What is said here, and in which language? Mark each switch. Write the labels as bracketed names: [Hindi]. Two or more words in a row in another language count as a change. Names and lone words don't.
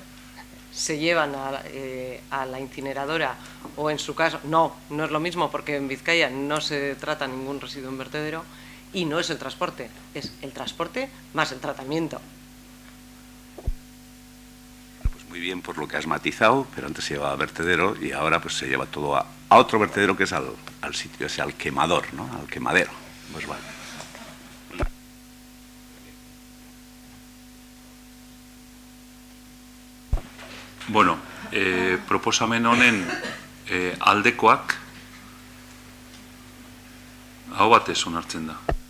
[Spanish] Se llevan a la incineradora o en su caso, no es lo mismo porque en Vizcaya no se trata ningún residuo en vertedero y no es el transporte, es el transporte más el tratamiento. Pues muy bien por lo que has matizado, pero antes se llevaba a vertedero y ahora pues se lleva todo a otro vertedero que es al sitio, ese al quemador, ¿no? Al quemadero. Pues vale. [Basque] Bueno, proposamen honen aldekoak aho batez onartzen da.